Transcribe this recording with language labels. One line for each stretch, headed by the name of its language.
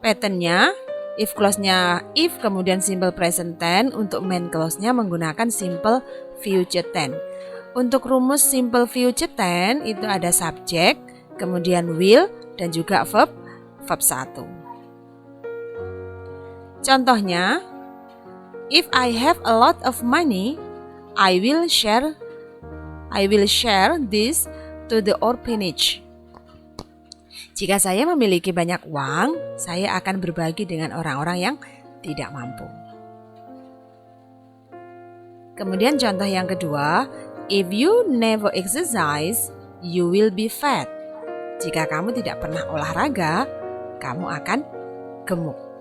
Indonesian: Patternnya, if clause-nya if, kemudian simple present tense. Untuk main clause-nya menggunakan simple future tense. Untuk rumus simple future tense itu ada subject, kemudian will, dan juga verb 1.
English: Contohnya, if I have a lot of money, I will share this to the orphanage.
Indonesian: Jika saya memiliki banyak uang, saya akan berbagi dengan orang-orang yang tidak mampu. Kemudian contoh yang kedua,
English: if you never exercise, you will be fat.
Indonesian: Jika kamu tidak pernah olahraga, kamu akan gemuk.